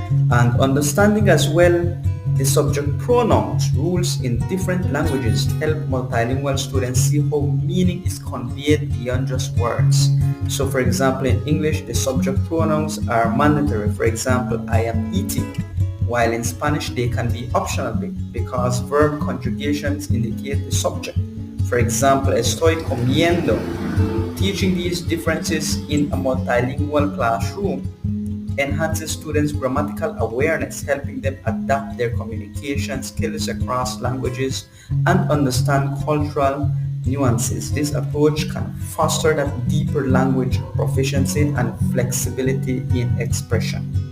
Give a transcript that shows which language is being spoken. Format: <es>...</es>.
<en>And understanding as well the subject pronouns rules in different languages help multilingual students see how meaning is conveyed beyond just words. So for example, in English, the subject pronouns are mandatory. For example, I am eating, while in Spanish they can be optional because verb conjugations indicate the subject. For example,</en> <es>estoy comiendo.</es> <en>Teaching these differences in a multilingual classroom enhances students' grammatical awareness, helping them adapt their communication skills across languages and understand cultural nuances. This approach can foster that deeper language proficiency and flexibility in expression.</en>